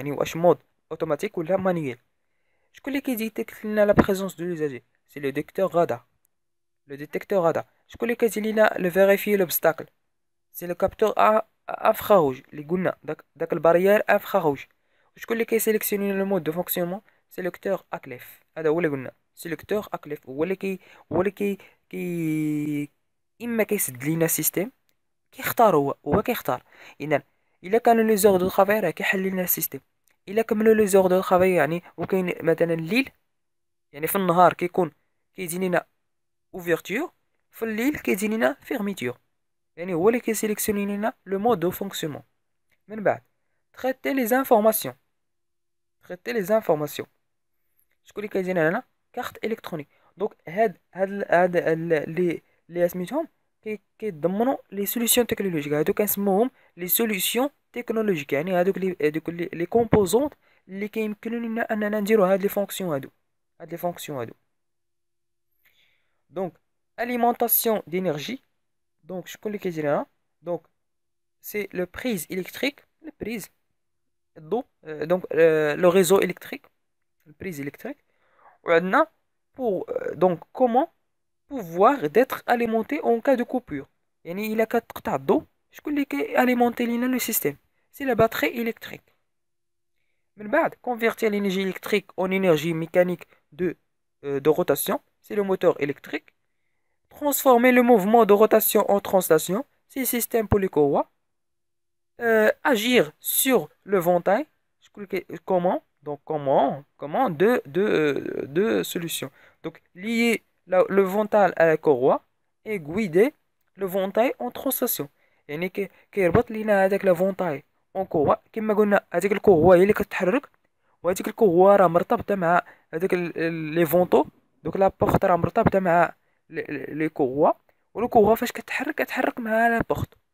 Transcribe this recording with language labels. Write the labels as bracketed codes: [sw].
[ar] يعني واش [fr] mode automatique [ar] ولا manuel. شكون اللي كيديتيكت لنا [fr] la présence de l'usager؟ c'est le détecteur radar. Le détecteur radar. [ar] شكون اللي كيدير لنا [fr] le vérifier l'obstacle؟ c'est le capteur infrarouge [ar] اللي قلنا داك البارير [fr] infrarouge. [ar] وشكون اللي كيسيليكسيوني لو مود دو فونكسيونمون؟ سيلكتور اكليف. هذا هو اللي قلنا سيلكتور اكليف هو اللي اما كيسد لينا السيستيم كيختار هو كيختار. اذا الا كانوا لي زور دو طرافاي راه كيحل لنا السيستيم. الا كملوا لي زور دو طرافاي يعني وكاين مثلا الليل يعني في النهار كيكون كيجي لنا اوفرتور في الليل كيجي لنا فيرميتور. يعني هو اللي كيسيليكسيوني لنا لو مود دو فونكسيونمون. [fr] من بعد traiter les informations. traiter les informations. [ar] شكون اللي كيجينا هنا كارت الكترونيك. دونك هاد اللي سميتهم كيتضمنوا لي سوليسيون تكنولوجيك. هادو كنسموهم لي سوليسيون تكنولوجيك. يعني هادوك لي كومبوزونط اللي كيمكن لنا اننا نديرو هاد لي فونكسيون هادو. دونك alimentation d'énergie. دونك شكون اللي كيجينا هنا؟ دونك سي لو بريز الكتريك. البريز الضوء. دونك لو ريزو الكتريك. البريز الكتريك. [fr] وعندنا pour donc comment pouvoir d'être alimenté en cas de coupure. [ar] يعني الا كتقطع الضوء شكون اللي كياليمونتي لينا لو سيستيم؟ سي لا باتري الكتريك. [fr] من بعد convertir l'énergie électrique en énergie mécanique de rotation, c'est le moteur électrique. Transformer le mouvement de rotation en translation, c'est le système pour les courroies. Agir sur le ventail. Comment? Donc comment deux solutions. Donc lier le ventail à la courroie et guider le ventail en translation. [ar] يعني كيربط لينا هذاك لا فونتاي اون كوا كما قلنا. هذيك الكوا هي اللي كتحرك وهذيك الكوا راه مرتبطه مع هذاك لي فونتو. دوك لا بورت راه مرتبطه مع لي كوا والكوا فاش كتحرك مع لا بورت.